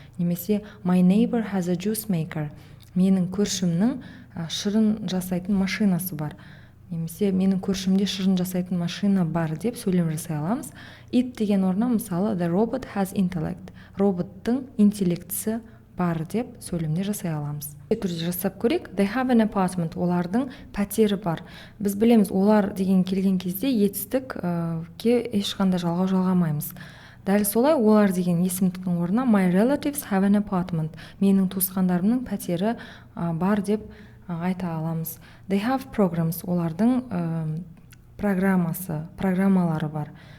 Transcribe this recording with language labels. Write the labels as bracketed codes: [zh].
[en] Немесе my neighbor has a juice maker, [kk] менің көршімнің шырын жасайтын машинасы бар. Немесе менің көршімде шырын жасайтын машина бар деп сөйлем жасай аламыз. It деген орнына, мысалы, [en] the robot has intellect, [kk] роботтың интеллектісі бар деп сөйлемде жасай аламыз. Түрде жасап көрейік. [en] They have an apartment, [kk] олардың пәтері бар. Біз білеміз, олар деген келген кезде етістікке ешқандай жалғау жалғамаймыз. Дәл солай, олар деген есімдіктің орнына [en] my relatives have an apartment, [kk] менің туысқандарымның пәтері бар деп айта аламыз. [en] They have programs, [kk] олардың программалары бар.